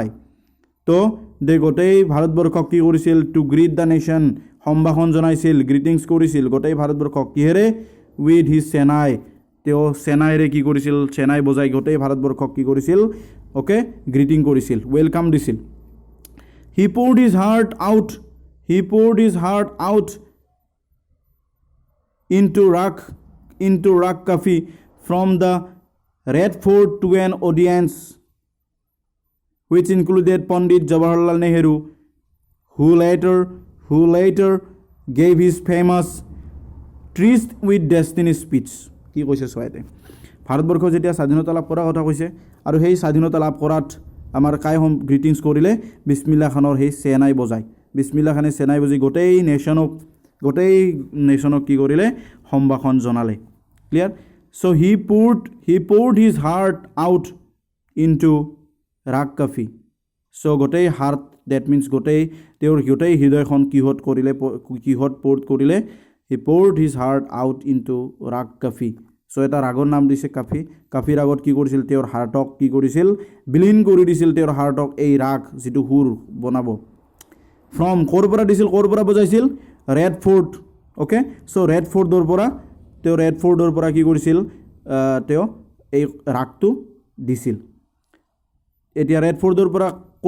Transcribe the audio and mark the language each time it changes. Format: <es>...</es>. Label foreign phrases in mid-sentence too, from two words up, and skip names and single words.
<as>তো গোটেই ভাৰতবৰ্ষক কি কৰিছিল?</as> <en>to greet the nation,</en> <as>সম্ভাষণ জনাইছিল, গ্ৰিটিংছ কৰিছিল গোটেই ভাৰতবৰ্ষক। কিহেৰে?</as> <en>with his</en> <as>চেনাই, তেওঁ চেনাইৰে কি কৰিছিল? চেনাই বজাই গোটেই ভাৰতবৰ্ষক কি কৰিছিল? অ'কে, গ্ৰিটিং কৰিছিল, ৱেলকাম দিছিল।</as> <en>He poured his heart out into Rak Kafi from the Red Fort to an audience which included Pandit Jawaharlal Nehru, who later gave his famous Tryst with Destiny speech.</en> <as>কি কৈছে চোৱাইতে? ভাৰতবৰ্ষ যেতিয়া স্বাধীনতা লাভ কৰাৰ কথা কৈছে, আৰু সেই স্বাধীনতা লাভ কৰাত আমাৰ কাই গ্ৰিটিংছ কৰিলে? বিছমিল্লা খানৰ সেই চেনাই বজাই, বিছমিল্লা খানে চেনাই বজাই গোটেই নেশ্যনক কি কৰিলে? সম্ভাষণ জনালে। ক্লিয়াৰ?</as> <en>so he poured his heart out into Rak Kafi.</en> <as>চ' গোটেই হাৰ্ট,</as> <en>that means</en> <as>তেওঁৰ গোটেই হৃদয়খন কিহত প'ৰ্ট কৰিলে?</as> <en>হি poured his heart out into Rak Kafi.</en> <as>চ' এটা ৰাগৰ নাম দিছে কাফি। কাফি ৰাগত কি কৰিছিল? তেওঁৰ হাৰ্টক কি কৰিছিল? বিলীন কৰি দিছিল তেওঁৰ হাৰ্টক এই ৰাগ, যিটো সুৰ বনাব। ফ্ৰম ক'ৰ পৰা বজাইছিল ৰেড ফৰ্ট</as> <en>okay so'</en> <as>ৰেড ফৰ্টৰ পৰা কি কৰিছিল তেওঁ এই ৰাগটো দিছিল এতিয়া ৰেড ফৰ্টৰ পৰা ক'ত</as>